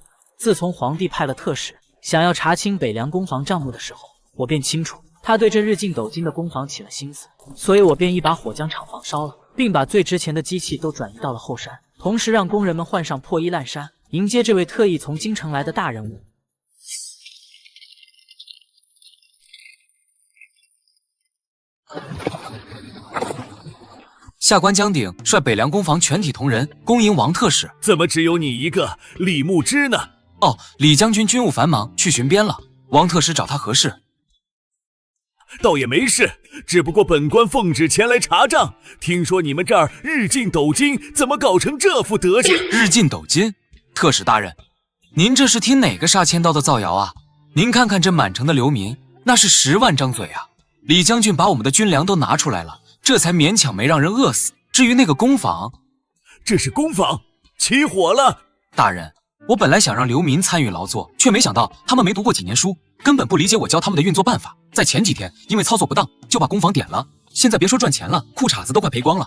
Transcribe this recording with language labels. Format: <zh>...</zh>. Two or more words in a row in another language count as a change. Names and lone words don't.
<zh>自從皇帝派了特使想要查清北涼宮房賬目的時候，我便清楚他对這日進斗金的宮房起了心思，所以我便一把火將廠房燒了，並把最值錢的機器都轉移到了後山，同時讓工人們換上破衣爛衫，迎接這位特意從京城來的大人物。下官江鼎率北涼宮房全體同仁恭迎王特使。怎麼只有你一個李牧之呢？哦，李将軍军務繁忙，去巡邊了。王特使找他何事？倒也没事，只不過本官奉旨前來查賬，聽說你們這兒日進斗金，怎麼搞成這副德行？日進斗金？特使大人，您這是听哪個杀千刀的造謠啊？您看看這滿城的流民，那是10 萬張嘴啊！李將軍把我們的軍糧都拿出來了，這才勉強沒讓人餓死。至於那個宮房，這是宮房，起火了！大人，我本來想讓流民參與勞作，卻沒想到他們沒讀過幾年書，根本不理解我教他們的運作辦法。在前幾天，因為操作不當，就把宮房點了。現在別說賺錢了，褲衩子都快賠光了。</zh>